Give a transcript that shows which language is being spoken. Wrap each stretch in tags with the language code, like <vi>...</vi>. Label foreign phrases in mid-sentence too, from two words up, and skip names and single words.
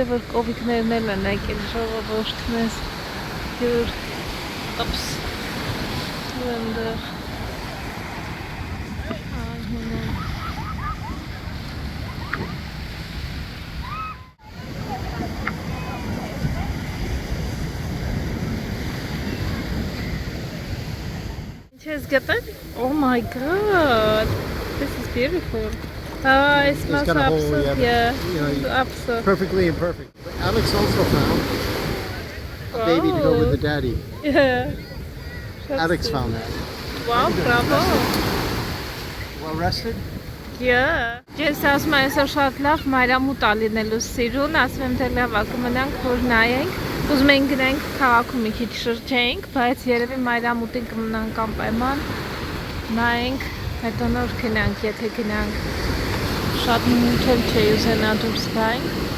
<hy>որ կովիկներն էլ են եկել ժողովուրդ մեզ հյուր ապս ու ընդեղ ահունում։ Ինչ ես գտել?</hy> <en>Oh my god, this is beautiful. It smells absolutely, absolutely. Perfectly imperfect. But Alex also found a baby to go with the daddy. Yeah. Alex found that. Wow, bravo. Well rested? Yeah.</en> <hy>Ես ասում եմ այսօր շատ լավ մայրամուտ ա լինելու սիրուն, ասում եմ թե լավ ա կմնանք, որ նայենք, ուզում ենք գնանք քաղաքում մի քիչ շրջենք, բայց երևի մայրամուտին կմնանք անպայման, նայենք, հետո նոր գնանք, եթե գնանք, շատ մութ էլ չէ ուզենա դուրս գայինք։</hy>